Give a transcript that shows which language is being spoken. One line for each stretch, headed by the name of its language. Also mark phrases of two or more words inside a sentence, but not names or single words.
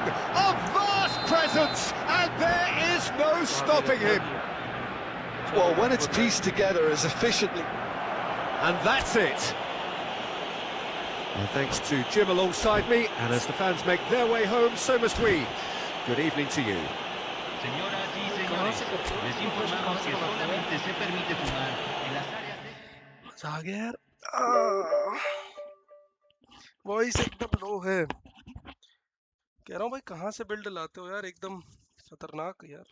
English: A vast presence, and there is no stopping him! Well, when it's pieced together as efficiently... And that's it! Well, thanks to Jim alongside me, and as the fans make their way home, so must we. Good evening to you.
Spanish: Señoras y señores, les informamos que solamente se permite fumar en las áreas de...
Hindi: मजा आ गया यार। वॉइस एकदम लो है। कह रहा हूँ भाई कहाँ से बिल्ड लाते हो यार, एकदम खतरनाक यार।